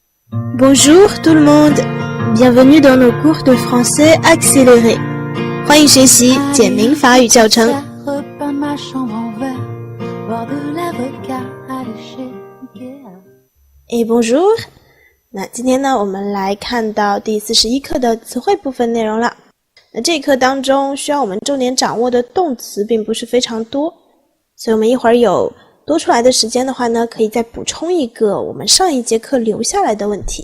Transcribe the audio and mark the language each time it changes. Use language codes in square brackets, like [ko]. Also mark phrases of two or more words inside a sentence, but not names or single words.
[fr] Bonjour tout le monde, bienvenue dans nos cours de français accéléré. [zh] 欢迎学习简明法语教程。 [fr] Et bonjour， [zh] 那今天呢，我们来看到第41课的词汇部分内容了。那这一课当中需要我们重点掌握的动词并不是非常多，所以我们一会儿有多出来的时间的话呢，可以再补充一个我们上一节课留下来的问题。